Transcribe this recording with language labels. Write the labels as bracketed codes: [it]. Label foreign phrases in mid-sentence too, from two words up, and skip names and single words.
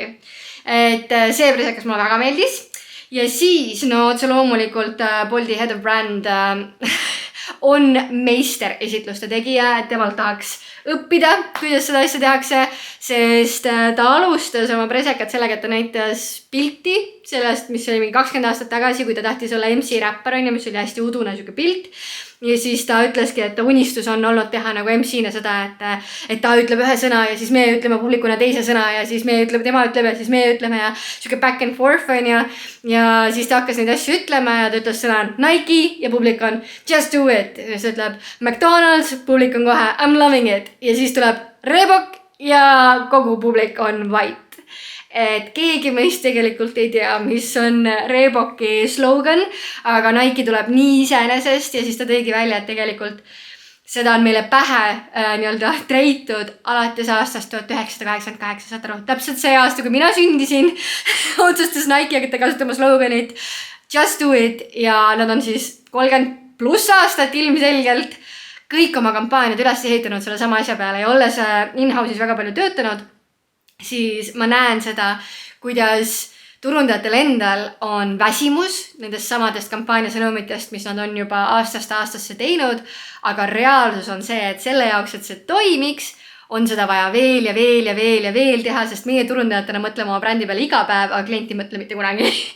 [et] Et see presekas mulle väga meeldis ja siis, no otse loomulikult Bolti [en] Head of Brand [et] on meisteresitluste tegija, et temalt tahaks õppida, kuidas seda asja tehakse, sest ta alustas oma presekat sellega, et ta näitas pilti sellest, mis oli mingi 20 aastat tagasi, kui ta tahtis olla MC räppar, mis oli hästi udune siuke pilt. Ja siis ta ütleski, et ta unistus on olnud teha nagu MC-na seda, et ta ütleb ühe sõna ja siis me ütleme publikuna teise sõna ja siis tema ütleb ja siis me ütleme ja siuke [en] back and forth [et] on ja siis ta hakkas neid asju ütlema ja ta ütles sõna Nike ja publik on [en] just do it. [et] Ja siis ütleb McDonald's, publik on kohe [en] I'm loving it [et] ja siis tuleb Reebok ja kogu publik on vait. Et keegi meist tegelikult ei tea, mis on Reeboki slogan, aga Nike tuleb nii iseenesest ja siis ta tõigi välja, et tegelikult seda on meile pähe nii-öelda treitud alates aastast 1988, saad aru, täpselt see aasta, kui mina sündisin, otsustas Nike hakata kasutama sloganit [en] just do it [et] ja nad on siis 30+ aastat ilmselgelt kõik oma kampaaniad üles ehitanud selle sama asja peale ja olles in-house'is väga palju töötanud, siis ma näen seda, kuidas turundajatel endal on väsimus nendest samadest kampaaniasõnumitest, mis nad on juba aastast aastasse teinud, aga reaalsus on see, et selle jaoks, et see toimiks, on seda vaja veel ja veel ja veel ja veel teha, sest meie turundajatena mõtleme oma brändi peale iga päev, aga klient ei mõtle mitte kunagi.